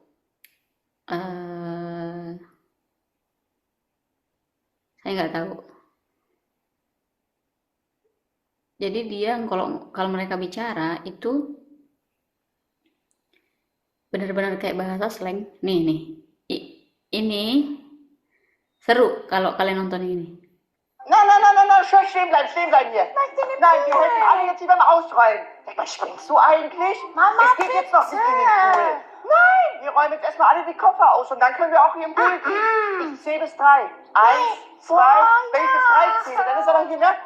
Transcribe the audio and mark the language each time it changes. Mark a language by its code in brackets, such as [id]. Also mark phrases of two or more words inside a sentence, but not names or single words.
[id] Eh, saya nggak tahu. Jadi dia kalau kalau mereka bicara itu benar-benar kayak bahasa slang. Nih. Ini seru kalau kalian nonton ini. [de] Nein, stehen bleiben hier. Nein, wir helfen alle jetzt hier beim Ausräumen. Was springst du eigentlich? Mama, es geht jetzt noch nicht in den Pool. Nein, wir räumen jetzt erstmal alle die Koffer aus und dann können wir auch hier im Pool gehen. Ich zähle bis 3. 1, 2, wenn ich bis 3 zähle, dann ist aber hier, ne?